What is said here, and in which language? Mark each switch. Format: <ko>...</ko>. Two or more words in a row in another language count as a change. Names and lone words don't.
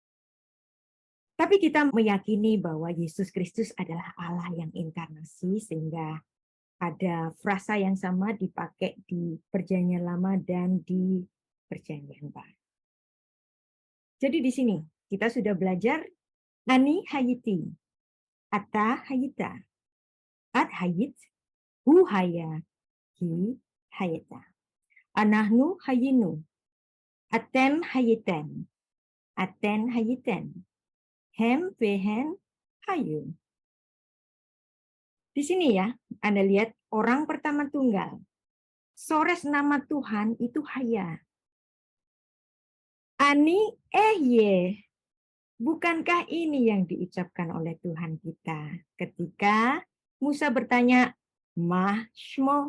<id>Tapi kita meyakini bahwa Yesus Kristus adalah Allah yang inkarnasi, sehingga ada frasa yang sama dipakai di Perjanjian Lama dan di Perjanjian Baru. Jadi di sini kita sudah belajar</id> <he>אני הייתי, אתה היית, את היית, הוא היה, היא הייתה. אנחנו היינו, אתם הייתן, אתן הייתן, הם והן היו.</he> <id>Di sini ya, Anda lihat orang pertama tunggal. Sores nama Tuhan itu Haya.</id> <he>אני אהיה.</he> <id>Bukankah ini yang diucapkan oleh Tuhan kita ketika Musa bertanya, Mahshmo?</id>